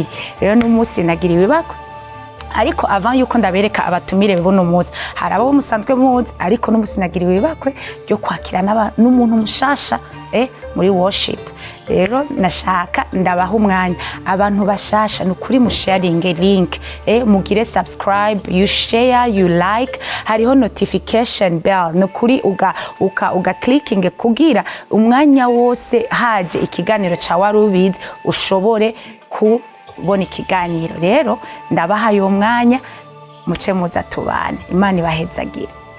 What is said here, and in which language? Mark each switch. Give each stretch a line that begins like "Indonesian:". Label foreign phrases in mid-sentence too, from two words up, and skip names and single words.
Rundi: Rero n'umunsi nagiriwe ibakwe ariko avant yuko ndabereka abatumire buno munsi hari abo musanzwe muzi ariko n'umusinagiriwe ibakwe ryo kwakirana n'umuntu mushasha muri worship. Rero nashaka ndabaha umwanya abantu bashasha nukuri mu
English: sharing link
Rundi: mugire
English: subscribe you share you like
Rundi: hariho
English: notification bell
Rundi: nukuri uga clicking kugira umwanya wose haje ikiganiro ca Warubizi ushobore kubona ikiganiro. Rero ndabaha yo mwanya muce muza tubane Imana ibahezagire.